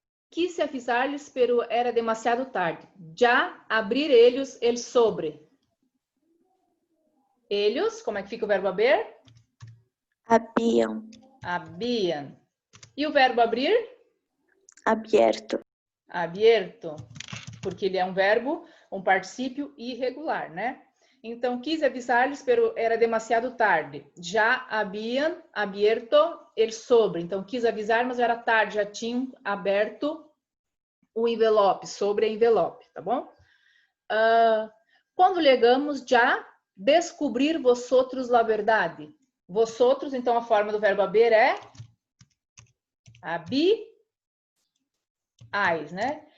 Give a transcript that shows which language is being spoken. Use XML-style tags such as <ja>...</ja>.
<pt>Quis avisar-lhes,</pt> <es>pero era demasiado tarde. Já abrir eles, el sobre.</es> <pt>Eles, como é que fica o verbo haber? Habiam. Habían. E o verbo abrir?</pt> <es>Abierto. Abierto.</es> <pt>Porque ele é um verbo, um particípio irregular, né? Então, quis avisar-lhes,</pt> <es>pero era demasiado tarde.</es> <pt>Já</pt> <es>habían abierto el sobre.</es> <pt>Então, quis avisar, mas era tarde, já tinham aberto o envelope, sobre envelope, tá bom? Quando chegamos, já descobrir</pt> <es>vosotros la</es> <pt>verdade. Vosotros, então, a forma do verbo haber é habíais, né?</pt>